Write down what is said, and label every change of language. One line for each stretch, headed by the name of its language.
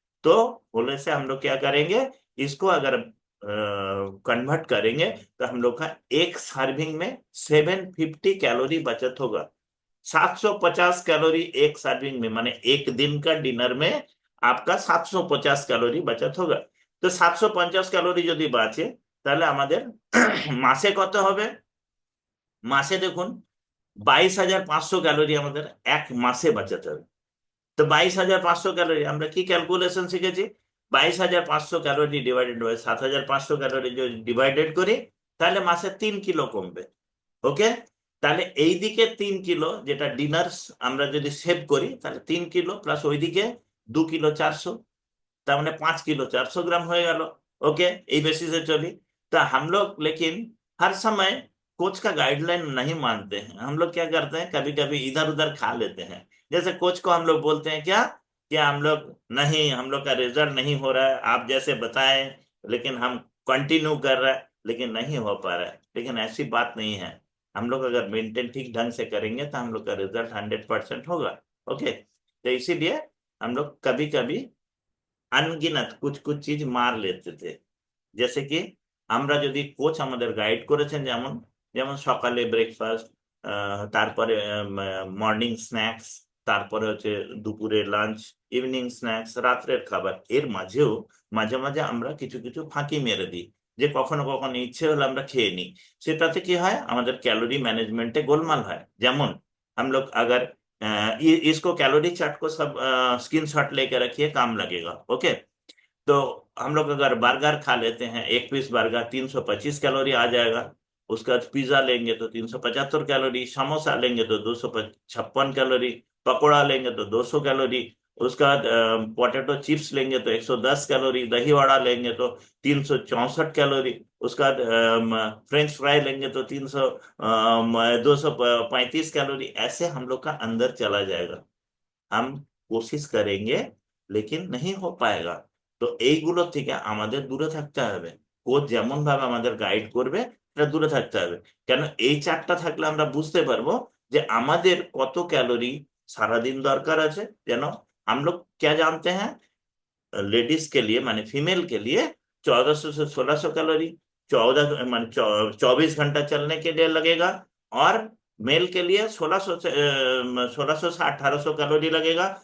Hindi: तो बोले से हम लोग क्या करेंगे, इसको अगर कन्वर्ट करेंगे, तो हम लोग का एक सर्विंग में 750 कैलोरी बचत होगा। 750 कैलोरी एक सर्विंग में, माने एक दिन का डिनर में आपका 750 कैलोरी बचत होगा।
Bangla: তো 750 ক্যালোরি যদি বাঁচে, তাহলে আমাদের মাসে কত হবে, মাসে দেখুন 22,500 ক্যালোরি আমাদের এক মাসে বাঁচাতে হবে। তো 22,500 ক্যালোরি আমরা কি ক্যালকুলেশন শিখেছি, 22,500 ক্যালোরি ডিভাইডেড বাই 7,500 ক্যালোরি যদি ডিভাইডেড করি, তাহলে মাসে 3 কিলো কমবে। ওকে, তাহলে এই দিকে 3 কিলো যেটা ডিনার আমরা যদি সেভ করি, তাহলে 3 কিলো প্লাস ওইদিকে 2 কিলো 400, তার মানে
Hindi: 5 किलो 400 ग्राम हो गया। ओके,
Bangla: এই
Hindi: बेसिस से चली। तो हम लोग लेकिन हर समय कोच का गाइडलाइन नहीं मानते हैं। हम लोग क्या करते हैं, कभी कभी इधर उधर खा लेते हैं। जैसे कोच को हम लोग बोलते हैं क्या, हम लोग नहीं, हम लोग का रिजल्ट नहीं हो रहा है, आप जैसे बताएं, लेकिन हम कंटिन्यू कर रहे हैं, लेकिन नहीं हो पा रहा है। लेकिन ऐसी बात नहीं है, हम लोग अगर मेंटेन ठीक ढंग से करेंगे तो हम लोग का रिजल्ट 100% होगा। ओके, तो इसीलिए हम लोग कभी कभी আনগিনাত কুছ কুছ চিজ মার লেতে থে। जैसे कि
Bangla: আমরা যদি কোচ আমাদের গাইড করেছেন, যেমন যেমন সকালে ব্রেকফাস্ট, তারপরে মর্নিং স্ন্যাক্স, তারপরে হচ্ছে দুপুরে লাঞ্চ, ইভিনিং স্ন্যাক্স, রাত্রের খাবার। এর মাঝেও মাঝে মাঝে আমরা কিছু কিছু ফাঁকি মেরে দিই, যে কখনো কখনো ইচ্ছে হলে আমরা খেয়ে নিই। সেটাতে কি হয়, আমাদের ক্যালোরি
Hindi: मैनेजमेंट गोलमाल है।
Bangla: যেমন
Hindi: हम लोग अगर इसको कैलोरी चार्ट को सब स्क्रीनशॉट लेके रखिए, काम लगेगा। ओके, तो हम लोग अगर बर्गर खा लेते हैं, एक पीस बर्गर 325 कैलोरी आ जाएगा। उसका बाद पिज्जा लेंगे तो 375 कैलोरी, समोसा लेंगे तो 256 कैलोरी, पकौड़ा लेंगे तो 200 कैलोरी, उसका बाद पोटैटो चिप्स लेंगे तो 110 कैलोरी, दही वड़ा लेंगे तो 364 कैलोरी, उसका बाद फ्रेंच फ्राई लेंगे तो 235 कैलोरी। ऐसे हम लोग का अंदर चला जाएगा। हम কোশিশ করেंगे लेकिन नहीं हो पाएगा।
Bangla: তো এইগুলো থেকে আমাদের দূরে থাকতে হবে। কোচ যেমন ভাবে আমাদের গাইড করবে, এটা দূরে থাকতে হবে। কেন, এই চারটা থাকলে আমরা বুঝতে পারবো যে আমাদের কত ক্যালোরি সারাদিন দরকার আছে। যেন
Hindi: हम लोग क्या जानते हैं, लेडीज के लिए माने फीमेल के लिए 1400 से 1600 कैलोरी 14 माने 24 घंटा चलने के लिए लगेगा। और मेल के लिए 1600 से 1800 कैलोरी लगेगा।